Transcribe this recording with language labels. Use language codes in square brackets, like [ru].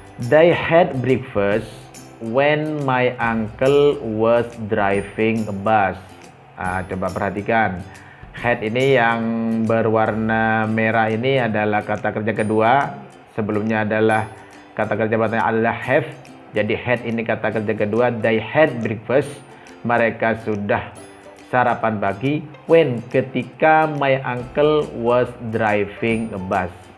[en] They had breakfast when my uncle was driving a bus. [id] Coba perhatikan. Had ini yang berwarna merah ini adalah kata kerja kedua. Sebelumnya adalah kata kerja pertama adalah have. Jadi had ini kata kerja kedua. [en] They had breakfast. [id] Mereka sudah sarapan pagi. [en] When, ketika my uncle was driving a bus.